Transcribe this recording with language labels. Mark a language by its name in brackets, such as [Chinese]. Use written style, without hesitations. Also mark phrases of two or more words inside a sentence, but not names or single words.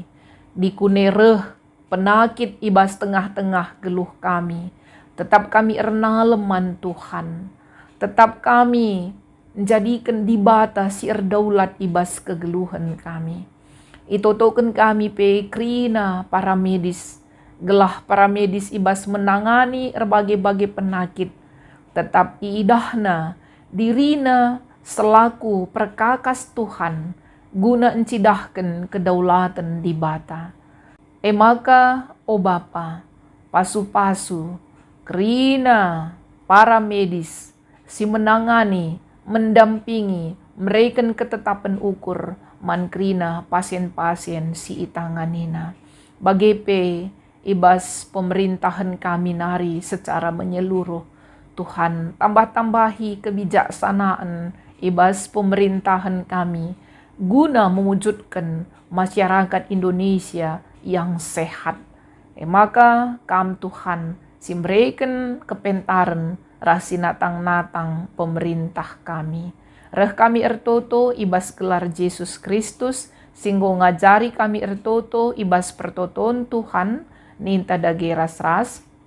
[Batak Karo] Dikunereh penakit ibas tengah-tengah geluh kami. Tetap kami erna leman Tuhan. Tetap kami menjadikan di bata si erdaulat ibas kegeluhan kami. Itotoken kami pe krina para medis. Gelah para medis ibas menangani berbagai-bagai penyakit. Tetap iidahna dirina selaku perkakas Tuhan guna encidahkan kedaulatan di bata. Maka o Bapa, pasu-pasu kerina para medis si menangani, mendampingi, mereken ketetapan ukur man kerina pasien-pasien si itanganina. Bagepe ibas pemerintahan kami nari secara menyeluruh. Tuhan tambah-tambahi kebijaksanaan ibas pemerintahan kami guna [Indonesian] mewujudkan masyarakat Indonesia yang sehat. [Batak Karo] Maka kam Tuhan simbreiken kepentaran rasi natang-natang pemerintah kami. Reh kami ertoto ibas gelar Yesus Kristus singgo ngajari kami ertoto ibas pertoton Tuhan ninta dage ras-ras.